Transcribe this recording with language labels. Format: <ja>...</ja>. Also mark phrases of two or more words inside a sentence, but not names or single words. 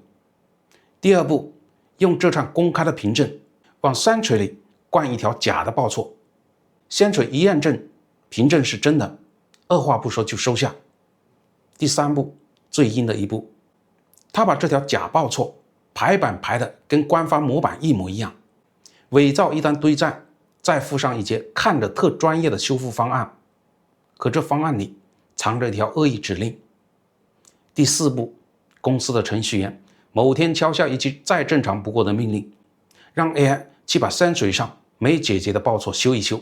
<zh>第二步，用這串公開的憑證往 Sentry 裡灌一條假的報錯， Sentry 一驗證憑證是真的，二話不說就收下。第三步，最陰的一步，他把這條假報錯排版排的跟官方模板一模一樣，偽造一單堆栈，再附上一些看着特專業的修復方案，可這方案裡藏着一條惡意指令。第四步，公司的程序員某天敲下一句再正常不過的命令，讓 AI 去把 Sentry 上沒解決的報錯修一修。</zh>